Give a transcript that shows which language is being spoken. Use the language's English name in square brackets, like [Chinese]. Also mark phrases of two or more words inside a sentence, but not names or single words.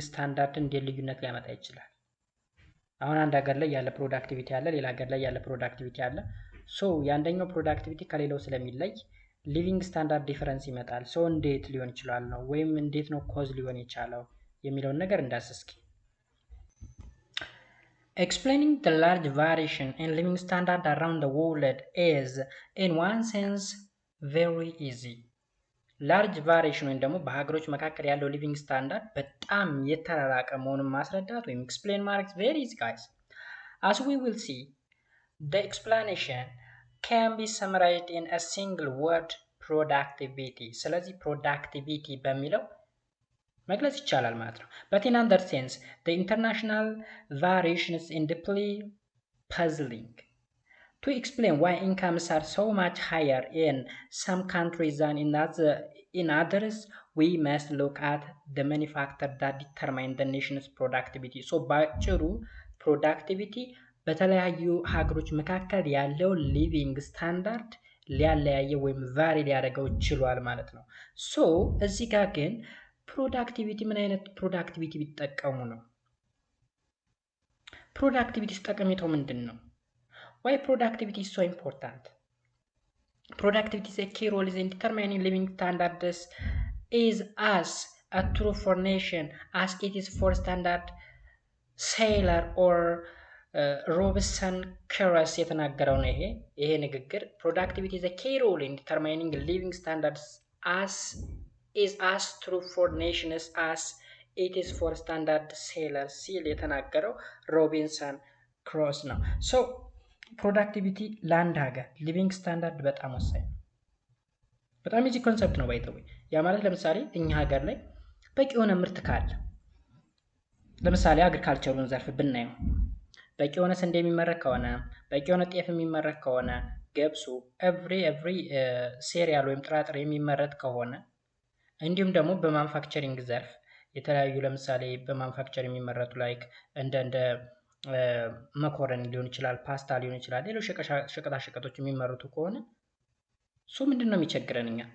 [Amharic] ስታንዳርድ እንዴት ልዩነት ሊያመጣ ይችላል። አሁን አንድ ሀገር ላይ ያለ ፕሮዳክቲቪቲ አለ፣ ሌላ ሀገር ላይ ያለ ፕሮዳክቲቪቲ አለ። ሶ የአንደኛው ፕሮዳክቲቪቲ ከሌላው ስለሚለይ [English] living standard difference [Amharic] ይመጣል። ሶ እንዴት ሊሆን ይችላል ነው ወይም እንዴት ነው ኮዝ ሊሆን የቻለው የሚለውን ነገር እንዳስስኪ። [English] Explaining the large variation in living standard around the world is in one sense very easy. large variation [Amharic] ወይም ደግሞ በሀገሮች መካከል ያለው [English] living standard [Amharic] በጣም የተራራቀ መሆኑን ማስረዳት ወይም ኤክስፕሌን ማድረግ [English] very easy guys። as we will see, the explanation can be summarized in a single word, productivity. [Amharic] ስለዚህ productivity በሚለው መግለጽ ይቻላል ማለት ነው። [English] but in other sense, the international variations is deeply puzzling. To explain why incomes are so much higher in some countries than in others, we must look at the many factors that determine the nation's productivity. [Amharic] So ባጭሩ ፕሮዳክቲቪቲ በተለያዩ ሀገሮች መካከል ያለው [English] living standard [Amharic] ሊያለያየው ወይም ቫሪ ሊያደርገው ችሏል ማለት ነው። ሶ እዚህ ጋር ግን ፕሮዳክቲቪቲ ምን አይነት ፕሮዳክቲቪቲ ቢጠቀሙ ነው? ፕሮዳክቲቪቲ ጠቀሜታው ምንድን ነው? [English] Why productivity is so important? Productivity is a key role in determining living standards is as a true for nation as it is for standard sailor or Robinson Crusoe [Amharic] የተናገረው ነው ይሄ ንግግር። [English] Productivity is a key role in determining living standards is as true for nations as it is for standard sailor [Amharic] ሲል የተናገረው [English] ሮቢንሰን ክሮስ ነው። [Amharic] So ፕሮዳክቲቪቲ ለአንድ ሀገር [English] living standard [Amharic] በጣም ወሳኝ ነው። በጣም [English] easy concept [Amharic] ነው ባይተው። ያ ማለት ለምሳሌ እኛ ሀገር ላይ በቂ የሆነ ምርት ካለ ለምሳሌ አግሪካልቸሩን ዘርፍ ብናየው በቂ የሆነ ስንዴ የሚመረት ከሆነ በቂ የሆነ ጤፍ የሚመረት ከሆነ ገብሱ [English] every cereal [Amharic] ወይም ጥራጥሬ የሚመረት ከሆነ እንዲሁም ደግሞ በማኑፋክቸሪንግ ዘርፍ የተለያዩ ለምሳሌ በማኑፋክቸር የሚመረቱ ላይክ እንደ መኮረኒ ሊሆን ይችላል፣ ፓስታ ሊሆን ይችላል፣ ሌሎች ሸቀጣሸቀጦች የሚመረቱ ከሆነ ሶ ምንድን ነው የሚቸግረን እኛ?